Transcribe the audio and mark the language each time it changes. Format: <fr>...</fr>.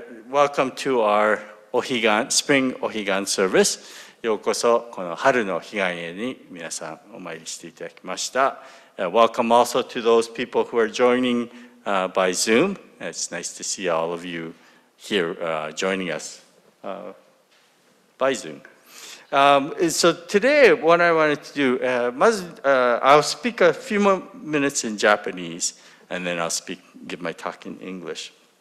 <en>Welcome to our Spring Higan service.</en> <ja>ようこそこの春の彼岸へに皆さんお参りしていただきました。</ja> <en>Welcome also to those people who are joining by Zoom. It's nice to see all of you here joining us by Zoom. So today, what I wanted to do, I'll speak a few more minutes in Japanese, and then I'll give my talk in English.</en>